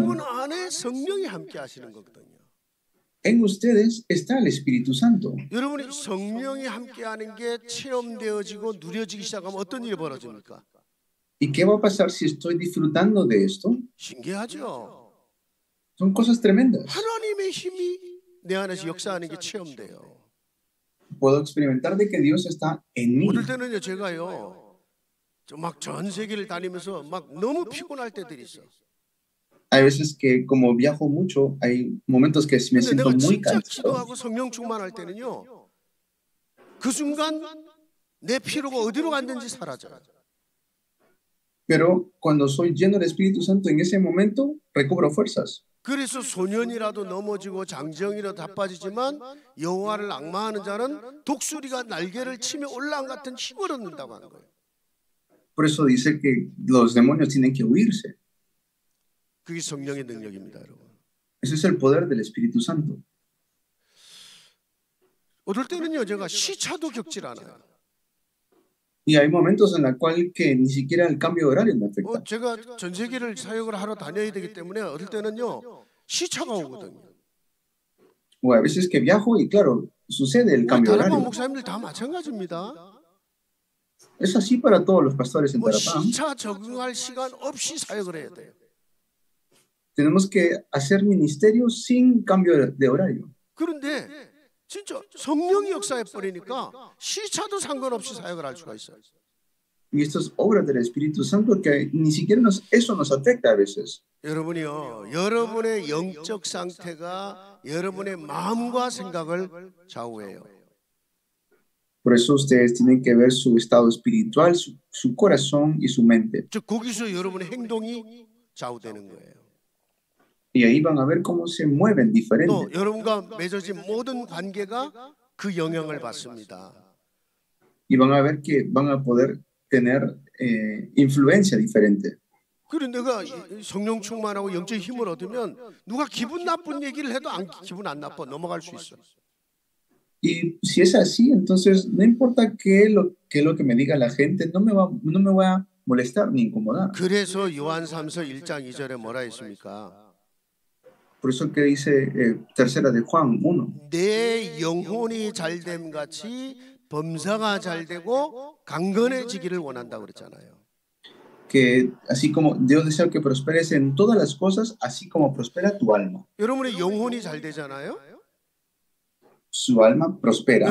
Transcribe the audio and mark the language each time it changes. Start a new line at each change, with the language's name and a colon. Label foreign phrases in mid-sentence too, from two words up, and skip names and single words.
Korean: 여러분 안에 성령이 함께 하시는 거거든요.
Spanish: en ustedes está el Espíritu Santo.
Korean: 여러분이 성령이 함께하는 게 체험되어지고 누려지기 시작하면 어떤 일이 벌어집니까?
Spanish: ¿Y qué va a pasar si estoy disfrutando de esto?
Korean: 신기하죠.
Spanish: Son cosas tremendas.
Korean: 하나님의 힘이 내 안에서 역사하는 게 체험돼요.
Spanish: Puedo experimentar de que Dios está en mí.
Korean: 어떨 때는요 제가요 막 전 세계를 다니면서 막 너무 피곤할 때들이 있어.
Spanish: Hay veces que como viajo mucho, hay momentos que me
Korean: 근데
Spanish: siento
Korean: 내가
Spanish: muy
Korean: 진짜
Spanish: cansado.
Korean: 기도하고 성령 충만할 때는요 그 순간 내 피로가 어디로 갔는지 사라져요.
Spanish: Pero cuando soy lleno del Espíritu Santo, en ese momento recobro fuerzas.
Korean: 그래서 소년이라도 넘어지고 장정이라도 바빠지지만 여호와를 앙마하는 자는 독수리가 날개를 치며 올라온 같은 힘을 얻는다고 하는 거예요.
Spanish: Por eso dice que los demonios tienen que huirse.
Korean: 그게 성령의 능력입니다, 여러분.
Spanish: Ese es el poder del Espíritu Santo.
Korean: 어떨 때는요, 제가 시차도 겪질 않아요.
Spanish: Y hay momentos en los cuales que ni siquiera el cambio de horario me afecta.
Korean: 제가 전 세계를 사역을 하러 다녀야 되기 때문에 어떨 때는요, 시차가 오거든요.
Spanish: O a veces que viajo y claro, sucede el cambio de
Korean: 다락방
Spanish: horario.
Korean: 목사님들 다 마찬가지입니다.
Spanish: Es así para todos los pastores en 뭐 Tarapam.
Korean: 시차 적응할 시간 없이 사역을 해야 돼요.
Spanish: Tenemos que hacer ministerio sin cambio de horario.
Korean: 그런데 진짜 성령이 역사해 버리니까 시차도 상관없이 사역을 할 수가 있어요.
Spanish: Y esto es obra del Espíritu Santo que ni siquiera eso nos afecta a veces.
Korean: 여러분이요, 여러분의 영적 상태가 여러분의 마음과 생각을 좌우해요.
Spanish: Por eso ustedes tienen que ver su estado espiritual, su corazón y su mente.
Korean: 즉 거기서 여러분의 행동이 좌우되는 거예요.
Spanish: Y ahí van a ver cómo se mueven diferente.
Korean: 또 여러분과 맺어진 모든 관계가 그 영향을 받습니다.
Spanish: Y van a ver que van a poder tener influencia diferente.
Korean: 그런데 내가 성령 충만하고 영적 힘을 얻으면 누가 기분 나쁜 얘기를 해도 기분 안 나빠 넘어갈 수 있어.
Spanish: Y si es así, entonces no importa que qué es lo que me diga la gente, no me va a molestar ni incomodar.
Korean: 그래서 요한삼서 1장 2절에 뭐라 했습니까?
Spanish: Por eso que dice tercera de Juan 1,
Korean: 내 영혼이 잘됨 같이 범사가 잘되고 강건해지기를 원한다고 그랬잖아요.
Spanish: que así como Dios desea que prosperes en todas las cosas, así como prospera tu alma.
Korean: 여러분의 영혼이 잘 되잖아요.
Spanish: Su alma prospera.